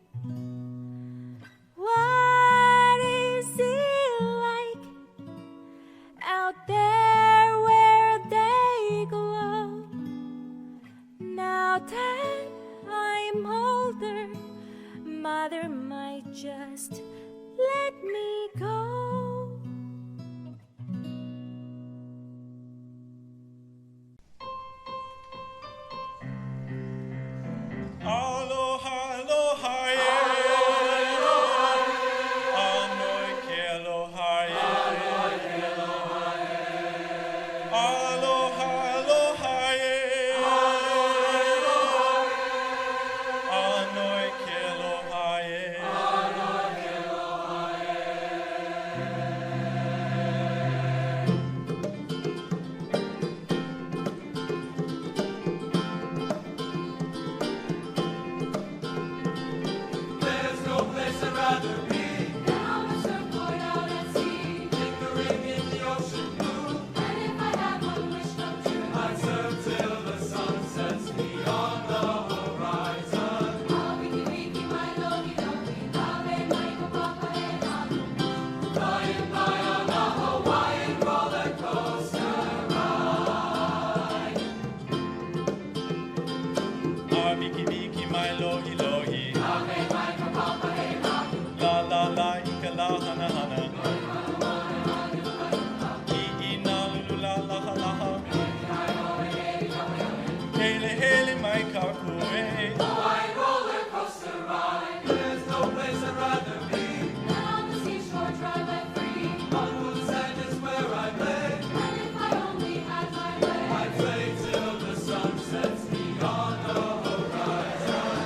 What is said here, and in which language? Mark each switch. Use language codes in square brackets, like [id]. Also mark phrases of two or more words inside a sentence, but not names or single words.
[en] What is it like out there where they glow? Now that I'm older, Mother might just let me go. [haw] Aloha, aloha, Anoi ke aloha, aloha, aloha, Anoi ke aloha, [en] There's no place I'd rather be Than on a surfboard out at sea. lingering in the ocean blue. And if I had one wish come true, I'd surf till the sun sets beyond the horizon. [haw] I'll wiki wiki my logi logi, lave my kapapa e nanu. [en] Flying by on a Hawaiian roller coaster ride. [haw] Viki viki my lohi lohi, Lave my kapapa e nanu. la la la ika la hana hana. I na lulu la la ha la ha. Hele hele my kakue. [en] Hawaiian roller coaster ride. There's no place I'd rather be. Than on the seashore dry but free. On the sand is where I play. And if I only had my way, I play till the sun sets beyond the horizon.